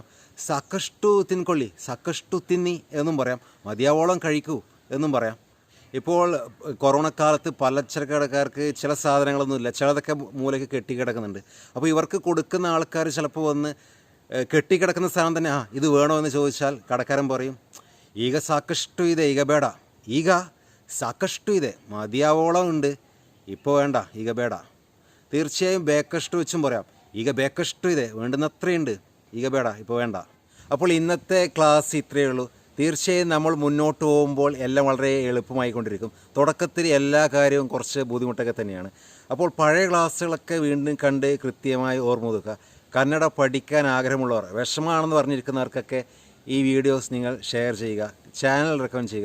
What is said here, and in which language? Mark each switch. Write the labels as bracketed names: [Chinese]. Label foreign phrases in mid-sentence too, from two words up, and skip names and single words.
[Kannada] ಸಾಕಷ್ಟು ತಿಂಕೊಳ್ಳಿ, ಸಾಕಷ್ಟು ತಿನ್ನಿ [Malayalam] എന്നും പറയാം. മതിയാവോളം കഴിക്കൂ എന്നും പറയാം. ഇപ്പോൾ കൊറോണക്കാലത്ത് പലചരക്ക് കടക്കാർക്ക് ചില സാധനങ്ങളൊന്നുമില്ല, ചിലതൊക്കെ മൂലയ്ക്ക് കെട്ടിക്കിടക്കുന്നുണ്ട്. അപ്പോൾ ഇവർക്ക് കൊടുക്കുന്ന ആൾക്കാർ ചിലപ്പോൾ വന്ന് കെട്ടിക്കിടക്കുന്ന സാധനം തന്നെ ഇത് വേണോ എന്ന് ചോദിച്ചാൽ കടക്കാരൻ പറയും [Kannada] ಈಗ ಸಾಕಷ್ಟು ಇದೆ, ಈಗ ಬೇಡ, ಈಗ ಸಾಕಷ್ಟು ಇದೆ, [Malayalam] മതിയാവോളം ഉണ്ട്, ഇപ്പോൾ വേണ്ട, [Kannada] ಈಗ ಬೇಡ. [Malayalam] തീർച്ചയായും ബേക്കഷ്ടു വെച്ചും പറയാം. [Kannada] ಈಗ ಬೇಕಷ್ಟು ಇದೆ, വേണ്ടുന്നത്രയുണ്ട്, ಈಗ ಬೇಡ, [Malayalam] ഇപ്പോൾ വേണ്ട. അപ്പോൾ ഇന്നത്തെ ക്ലാസ് ഇത്രയേ ഉള്ളൂ. തീർച്ചയായും നമ്മൾ മുന്നോട്ട് പോകുമ്പോൾ എല്ലാം വളരെ എളുപ്പമായിക്കൊണ്ടിരിക്കും. തുടക്കത്തിൽ എല്ലാ കാര്യവും കുറച്ച് ബുദ്ധിമുട്ടൊക്കെ തന്നെയാണ്. അപ്പോൾ പഴയ ക്ലാസ്സുകളൊക്കെ വീണ്ടും കണ്ട് കൃത്യമായി ഓർമ്മ പുതുക്കുക. കന്നഡ പഠിക്കാൻ ആഗ്രഹമുള്ളവർ, വിഷമമാണെന്ന് പറഞ്ഞിരിക്കുന്നവർക്കൊക്കെ ഈ വീഡിയോസ് നിങ്ങൾ ഷെയർ ചെയ്യുക, ചാനൽ റെക്കമെൻഡ് ചെയ്യുക.